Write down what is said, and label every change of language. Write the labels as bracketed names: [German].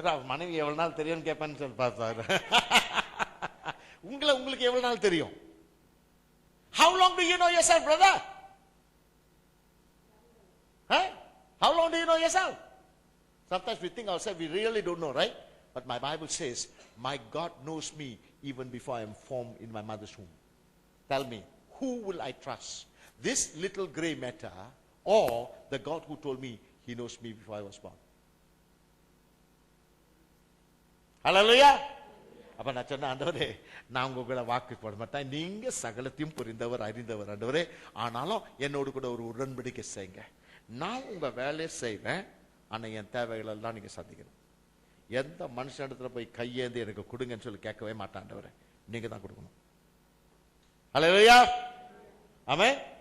[Tamil] மனைவி எவ்வளவு நாள் தெரியும் கேட்பேன்னு சொல்லி பார்த்தாரு. உங்களுக்கு எவ்வளவு நாள் தெரியும்? [English] How long do you know yourself, brother? How long do you know yourself? Sometimes we think ourselves we really don't know, right? But my Bible says, my God knows me even before I am formed in my mother's womb. Tell me, who will I trust? This little gray matter or the God who told me he knows me before I was born? Hallelujah. [Tamil] அப்ப நான் சொன்ன, ஆண்டவரே நான் உங்களை வாக்கு போட மாட்டேன், நீங்க சகலத்தையும் புரிந்தவர் அறிந்தவர் ஆண்டவரே, ஆனாலும் என்னோடு கூட ஒரு உடன்படிக்கை செய்யுங்க. நான் உங்க வேலையை செய்வேன், ஆனா என் தேவைகள் எல்லாம் நீங்க சந்திக்கணும். எந்த மனுஷனிடத்துல போய் கையேந்தி எனக்கு கொடுங்கன்னு சொல்லி கேட்கவே மாட்டேன் ஆண்டவரே, நீங்க தான் கொடுக்கணும். ஹல்லேலூயா. ஆமென்.